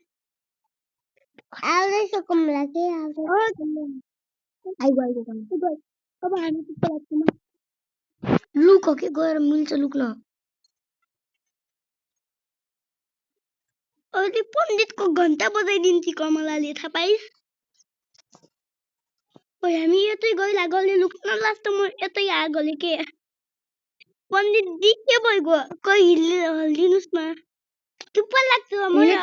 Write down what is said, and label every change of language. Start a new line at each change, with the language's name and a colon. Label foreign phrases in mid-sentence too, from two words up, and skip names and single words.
Nepali: आउँदै छ कमला के आइगयो अब हामी लुक के गएर मिल्छ लुक्न अहिले पण्डितको घण्टा बजाइदिन्छ कमलाले थाहा पाइस् ओइ हामी यतै गइला गले लुक्न लास्ट म यतै आ गले के पण्डित दी के भइगयो कहि हल्दिनुस् न चुप्प लाग्छ म